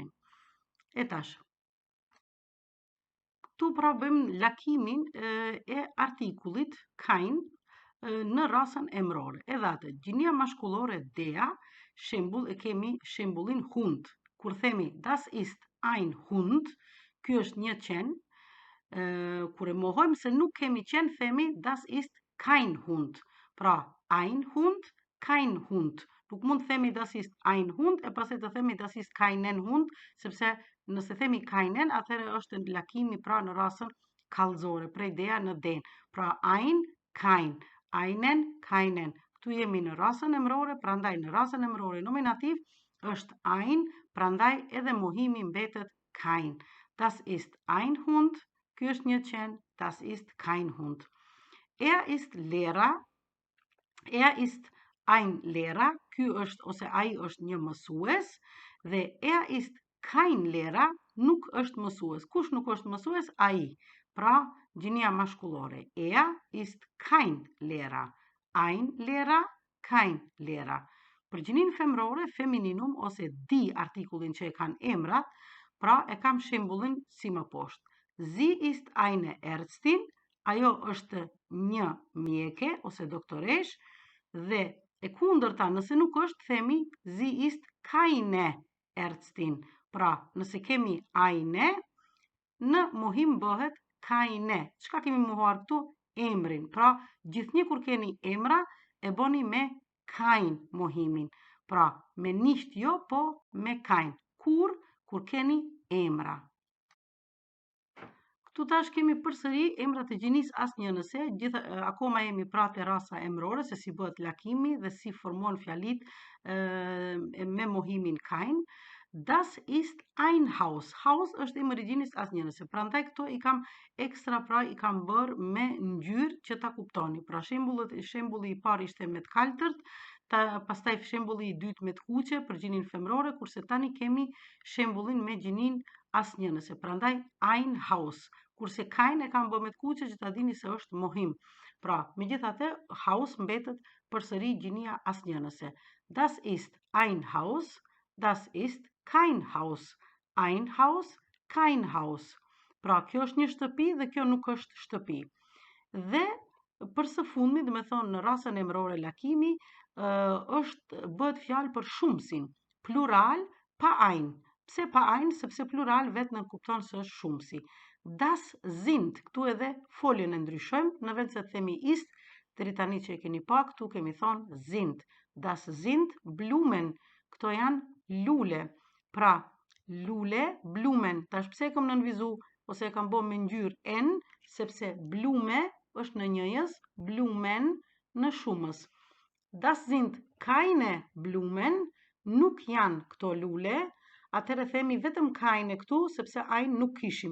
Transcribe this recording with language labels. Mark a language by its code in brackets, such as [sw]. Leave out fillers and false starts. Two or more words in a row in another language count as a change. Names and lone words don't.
[sq] E tash, këtu pra bëjmë lakimin e artikullit kajn në rasën emrore. Edhe atë, gjinia mashkullore dea, shembull e kemi shembullin hund. Kur themi [de] das ist ein Hund, [sq] ky është një qen, kur e mohojmë se nuk kemi qenë, themi [de] das ist kein Hund. Pra, ein Hund, kein Hund. [sq] Nuk mund të themi [de] das ist ein Hund [sq] e pastaj të themi [de] das ist keinen Hund, [sq] sepse nëse themi keinen, atëherë është lakimi pra në rasën kallëzore, prej deja në den. [de] Pra ein, kein, einen, keinen. [sq] Këtu jemi në rasën emërore, prandaj në rasën emërore nominativ është ein, prandaj edhe mohimi mbetet kein. [de] Das ist ein Hund, [sq] ky është një qen, [de] das ist kein Hund. Ist Lehrer, ist ein Lehrer, [sq] ky është ose ai është një mësues, dhe [de] ist kein Lehrer, [sq] nuk është mësues. Kush nuk është mësues? Ai. Pra, gjinia mashkullore. [de] Ist kein Lehrer. Ein Lehrer, kein Lehrer. [sq] Për gjinin femrore, femininum ose di artikullin që e kanë emrat, pra e kam shembullin si më poshtë. [de] Sie ist eine Ärztin, [sq] ajo është një mjeke ose doktoresh, dhe e kundërta nëse nuk është, themi [de] sie ist keine Ärztin. [sq] Pra, nëse kemi eine, në mohim bëhet keine. Çka kemi mohuar këtu? Emrin. Pra, gjithnjë kur keni emra, e boni me kein mohimin. Pra, me nicht jo, po me kein. Kur keni emra. Këtu tash kemi përsëri emrat e gjinisë asnjënëse, akoma jemi pra te rasa emrore, se si bëhet lakimi dhe si formon fjalit me mohimin kein. [de] Das ist ein Haus. [sq] Haus është emër i gjinisë asnjënëse. Prandaj këto i kam ekstra, pra i kam bërë me ngjyrë që ta kuptoni. Pra shembulli i parë ishte me të kaltërt, pastaj shembulli i dytë me të kuqe për gjinin femrore, kurse tani kemi shembullin me gjinin asnjënëse. Prandaj ein Haus. Kurse kein e kam bërë me të kuqe që ta dini se është mohim. Pra, megjithatë, Haus mbetet përsëri gjinia asnjënëse. [de] Das ist ein Haus, das ist kein Haus. Ein Haus, kein Haus. [sq] Pra, kjo është një shtëpi dhe kjo nuk është shtëpi. Dhe për së fundmi, dhe me thonë në rasën emërore lakimi, bëhet fjalë për shumësin, plural pa ein. Pse pa ein? Sepse plural vetë në kupton se është shumësi. [de] Das sind, [sq] këtu edhe foljen e ndryshojmë, në vend se të themi ist, deri tani që e keni pa, këtu kemi thonë sind. [de] Das sind Blumen, [sq] këto janë lule. Pra, lule, Blumen, tash pse e kam nënvizu, ose e kam bo me ngjyrë n, sepse Blume është në njëjës, Blumen në shumës. [de] Das sind keine Blumen, [sq] nuk janë këto lule, atëherë themi vetëm keine këtu, sepse ein nuk kishim.